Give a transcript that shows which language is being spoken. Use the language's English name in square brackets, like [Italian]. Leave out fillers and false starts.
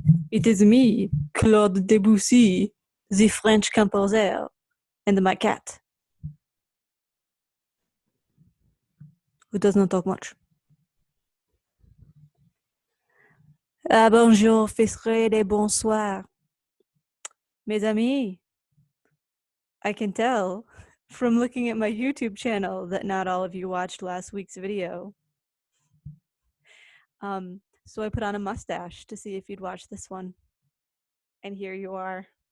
[English] It is me, Claude Debussy, the French composer, and my cat, who does not talk much. [French] Ah bonjour, Fisred et bonsoir. Mes amis, [English] I can tell from looking at my YouTube channel that not all of you watched last week's video. So I put on a mustache to see if you'd watch this one. And here you are.